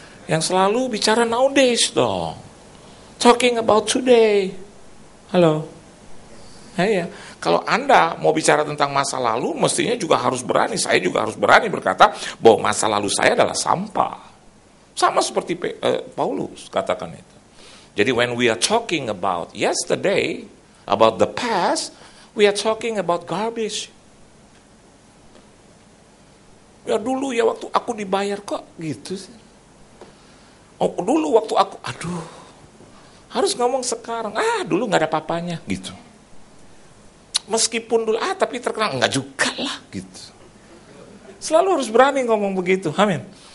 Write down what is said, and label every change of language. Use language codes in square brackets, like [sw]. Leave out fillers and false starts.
[id] Yang selalu bicara [en] nowadays [id] dong. [en] Talking about today. [id] Halo. Ya. Kalau Anda mau bicara tentang masa lalu, mestinya juga harus berani. Saya juga harus berani berkata bahwa masa lalu saya adalah sampah. Sama seperti Paulus katakan itu. Jadi [en] when we are talking about yesterday, about the past, we are talking about garbage. [id] Ya dulu ya waktu aku dibayar kok gitu sih. Oh dulu waktu aku, harus ngomong sekarang. Dulu nggak ada papanya gitu. Meskipun dulu, tapi terkenal, enggak juga lah, gitu. Selalu harus berani ngomong begitu, amin.